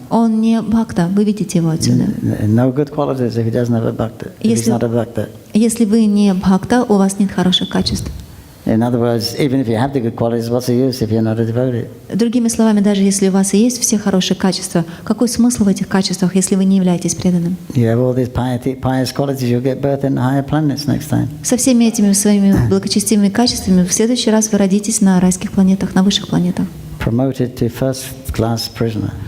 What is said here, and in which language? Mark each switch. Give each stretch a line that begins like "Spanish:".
Russian: Он не бхакта, выведите его отсюда.
English: No good qualities if he doesn't have a bhakta. If he's not a bhakta.
Russian: Если вы не бхакта, у вас нет хороших качеств.
English: In other words, even if you have the good qualities, what's the use if you're not a devotee?
Russian: Другими словами, даже если у вас и есть все хорошие качества, какой смысл в этих качествах, если вы не являетесь преданным?
English: You have all these pious qualities, you'll get birth in higher planets next time.
Russian: Со всеми этими своими благочестивыми качествами в следующий раз вы родитесь на райских планетах, на высших планетах.
English: Promoted to first-class prisoner.